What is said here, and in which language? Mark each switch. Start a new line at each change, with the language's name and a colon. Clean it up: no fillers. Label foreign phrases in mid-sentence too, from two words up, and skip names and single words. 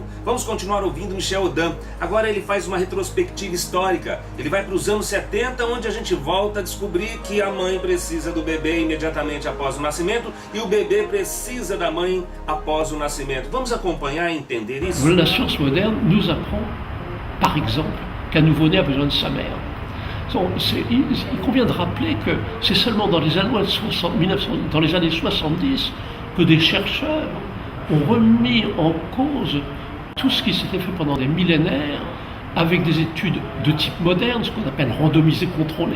Portuguese: Vamos continuar ouvindo Michel Odan. Agora ele faz uma retrospectiva histórica. Ele vai para os anos 70, onde a gente volta a descobrir que a mãe precisa do bebê imediatamente após o nascimento e o bebê precisa da mãe após o nascimento. Vamos acompanhar e entender isso?
French: La science moderne nous apprend, par exemple, qu'un nouveau-né a besoin de sa mère. Il convient de rappeler que c'est seulement dans les années 70 que des chercheurs ont remis en cause tout ce qui s'était fait pendant des millénaires avec des études de type moderne, ce qu'on appelle randomisées contrôlées.